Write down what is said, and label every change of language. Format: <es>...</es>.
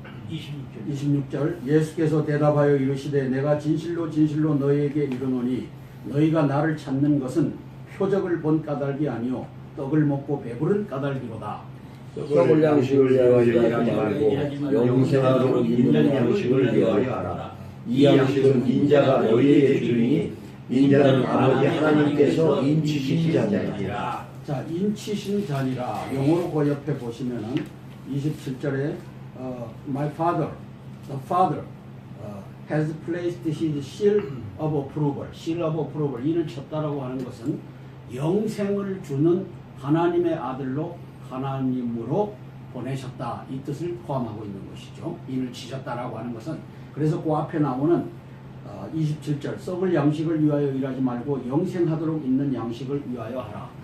<ko>26절 예수께서 대답하여 이르시되 내가 진실로 진실로 너희에게 이르노니 너희가 나를 찾는 것은 표적을 본 까닭이 아니요 떡을 먹고 배부른 까닭이로다. 썩을 양식을 위하여 일하지 말고 영생하도록 있는 양식을 위하여 하라. 이 양식은 인자가 너희에게 주리니 인자는 아버지 하나님께서 인치신 자니라. 자, 인치신 자니라. 영어로 그 옆에 보시면은 27절에</ko> <en>My father, the father has placed his seal of approval. seal of approval.</en> <ko>이를 쳤다라고 하는 것은 영생을 주는 하나님의 아들로 하나님으로 보내셨다. 이 뜻을 포함하고 있는 것이죠. 인을 치셨다라고 하는 것은. 그래서 그 앞에 나오는 27절 썩을 양식을 위하여 일하지 말고 영생하도록 있는 양식을 위하여 하라.</ko>